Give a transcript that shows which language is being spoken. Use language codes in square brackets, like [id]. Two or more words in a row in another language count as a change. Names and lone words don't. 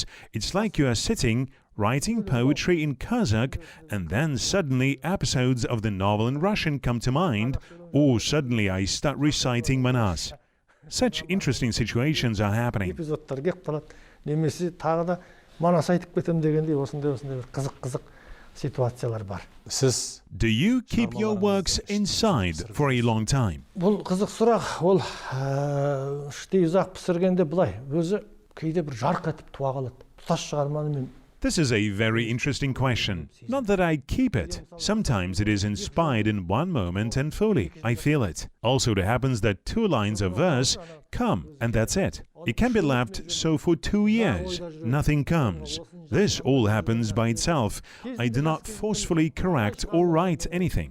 [en] It's like you are sitting, writing poetry in Kazakh, and then suddenly episodes of the novel in Russian come to mind, or suddenly I start reciting Manas. Such interesting situations are happening. Do you keep your works inside for a long time? [kk] Бұл қызық сұрақ, ол іштей ұзақ пісіргенде былай, өзі кейде бір жарқ етіп туа қалады. Тұтас шығарманы мен. [en] This is a very interesting question. Not that I keep it. Sometimes it is inspired in one moment and fully. I feel it. Also, it happens that 2 lines of verse come, and that's it. It can be left so for 2 years. Nothing comes. This all happens by itself. I do not forcefully correct or write anything.